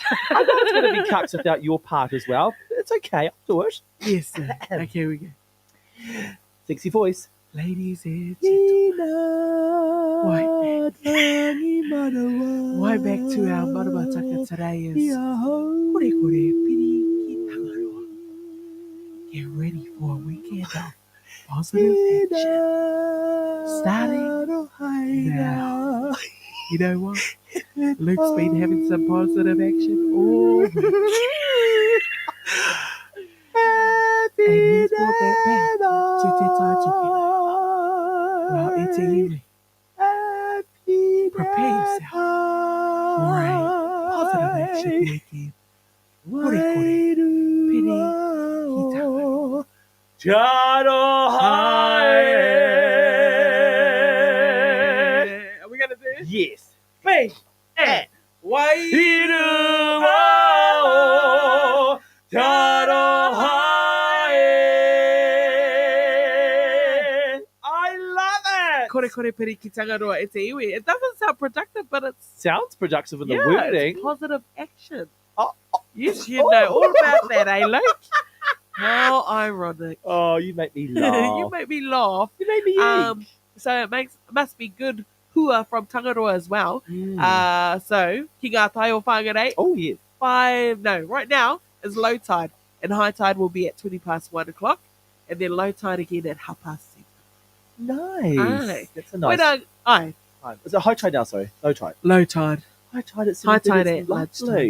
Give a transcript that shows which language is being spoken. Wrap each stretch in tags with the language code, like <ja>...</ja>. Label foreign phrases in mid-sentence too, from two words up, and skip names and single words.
<en>I know it's going to be cuts without your part as well. It's okay. I'll do it. Yes, sir. Okay, here we go. Sexy voice. Ladies and gentlemen, why back to our Maramataka today is</en> <mi>kore kore piri ki tangaroa.</mi> <en>Get ready for a weekend of positive action. Starting now. You know what? Luke's been having some positive action all week. And he's brought that back to Te Tai Toki. Well, it's evening. Prepare yourself for a positive action weekend.</en> <mi>Kore kore, piri, ki tangaroa.</mi> <en>Are we going to do it? Yes. Bang! And why? I love it.</en> <mi>Kore kore piri ki tangaroa e te iwi.</mi> <en>It doesn't sound productive, but it's Sounds productive in the yeah, wording. it's positive action. Oh, Yes, you know all about that, eh, Luke? How ironic. Oh, you make me laugh. You make me laugh. You made me So it must be good hua from Tangaroa as well.</en> <mi>So ki ngā tai o Whangarei,</mi> <en>oh, yes. right now is low tide, and high tide will be at 20 past 1 o'clock, and then low tide again at 7:30. Nice. Aye. That's a nice When time. Is it high tide now? Sorry. Low tide. low tide. High tide at High 7:30, tide it's at lovely.</en>